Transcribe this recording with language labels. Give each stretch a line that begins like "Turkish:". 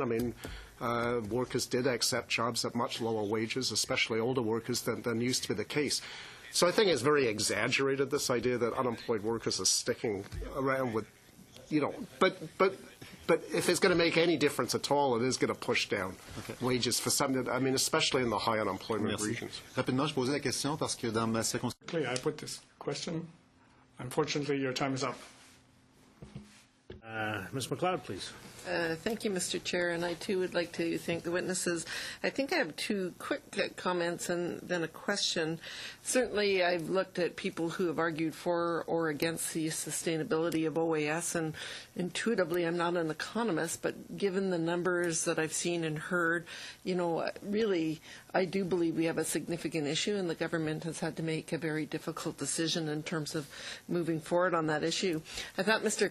English: I mean, workers did accept jobs at much lower wages, especially older workers, than used to be the case. So I think it's very exaggerated, this idea that unemployed workers are sticking around with, but if it's going to make any difference at all, it is going to push down wages for some, I mean, especially in the high unemployment regions.
French: Rapidement, je posais la question parce que dans ma circonscription.
English: I put this question. Unfortunately, your time is up. Ms. McLeod, please. Thank you, Mr. Chair, and I too would like to thank the witnesses. I think I have two quick comments and then a question. Certainly, I've looked at people who have argued for or against the sustainability of OAS, and intuitively, I'm not an economist, but given the numbers that I've seen and heard, really, I do believe we have a significant issue, and the government has had to make a very difficult decision in terms of moving forward on that issue. I thought Mr.